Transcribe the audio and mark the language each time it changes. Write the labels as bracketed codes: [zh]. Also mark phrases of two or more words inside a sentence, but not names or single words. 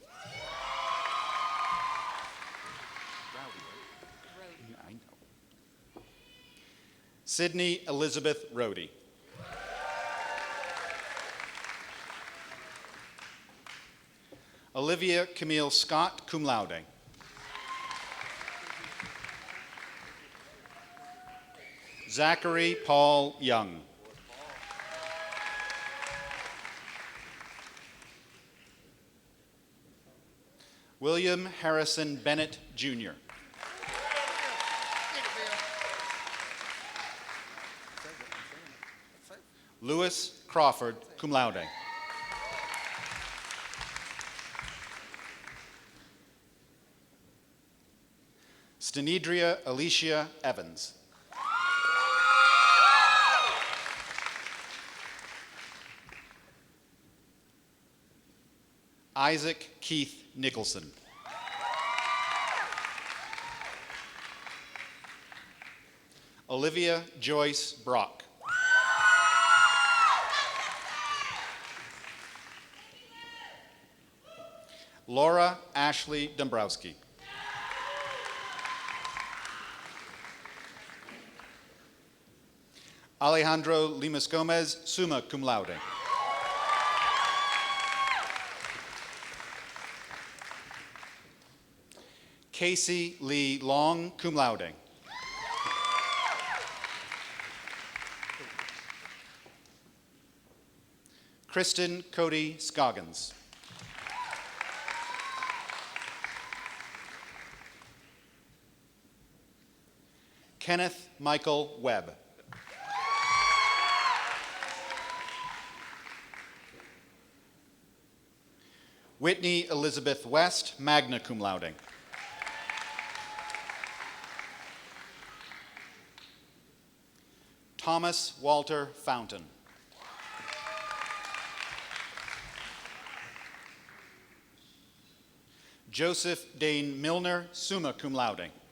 [en] I know. Sydney Elizabeth Rohde. Olivia Camille Scott, [la] cum laude. [en] Zachary Paul Young. William Harrison Bennett, Jr. Louis Crawford, [la] cum laude. [en] Stenidria Alicia Evans. Isaac Keith Nicholson. Olivia Joyce Brock. Laura Ashley Dombrowski. Alejandro Limas Gomez, [la] summa cum laude. [en] Casey Lee Long, [la] cum laude. [en] Kristen Cody Scoggins. Kenneth Michael Webb. Whitney Elizabeth West, [la] magna cum laude. [en] Thomas Walter Fountain. Joseph Dane Milner, [la] summa cum laude.